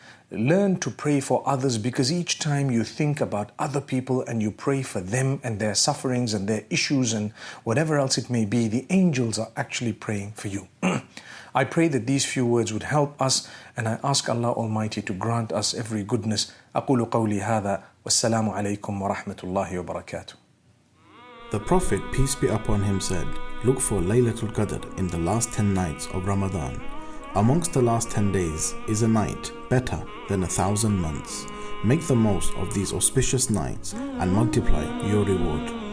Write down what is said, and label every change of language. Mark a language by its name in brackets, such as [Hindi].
[English] Learn to pray for others, because each time you think about other people and you pray for them and their sufferings and their issues and whatever else it may be, the angels are actually praying for you. I pray that these few words would help us, and I ask Allah Almighty to grant us every goodness. [Arabic] أقول قولي هذا والسلام عليكم ورحمة الله وبركاته. [English] The Prophet, peace be upon him, said, look for Laylatul Qadr in the last 10 nights of Ramadan. Amongst the last 10 days is a night better than 1,000 months. Make the most of these auspicious nights and multiply your reward.